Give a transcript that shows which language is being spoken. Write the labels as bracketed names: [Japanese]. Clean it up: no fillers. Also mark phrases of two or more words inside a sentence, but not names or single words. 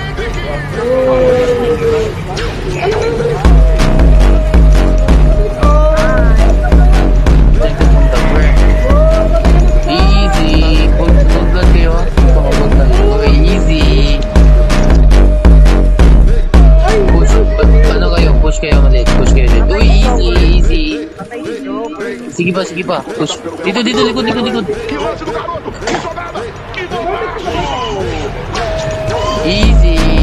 [Filipino] Easy. Huwag lang kayo. Huwag lang kayo. Easy. Push. Ano kayo? Push kayo maliit. Push kayo dito. Uy, easy. Easy. Patay dito. Sige pa, sige pa. Push. Dito, likod. [Portuguese] Que lance do garoto, que jogada, que golaço! [Filipino] Easy.